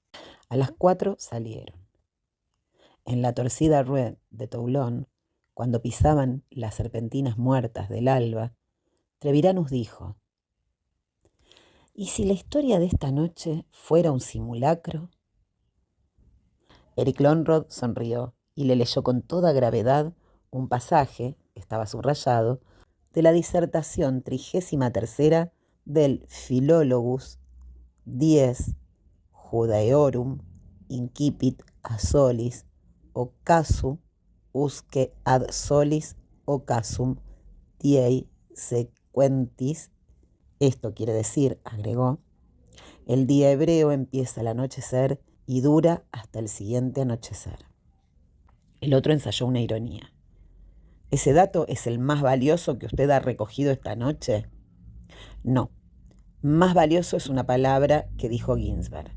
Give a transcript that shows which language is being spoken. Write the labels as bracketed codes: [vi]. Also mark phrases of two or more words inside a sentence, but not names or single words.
[es] En la torcida rue de Toulon, cuando pisaban las serpentinas muertas del alba, Treviranus dijo: ¿y si la historia de esta noche fuera un simulacro? Eric Lonrod sonrió y le leyó con toda gravedad un pasaje, estaba subrayado, de la disertación 33ª del Philologus 10 [la] Judaeorum incipit a solis occasu usque ad solis occasum diei sequentis. [es] Esto quiere decir, agregó, el día hebreo empieza al anochecer y dura hasta el siguiente anochecer. El otro ensayó una ironía. ¿Ese dato es el más valioso que usted ha recogido esta noche? No, más valioso es una palabra que dijo Ginsberg.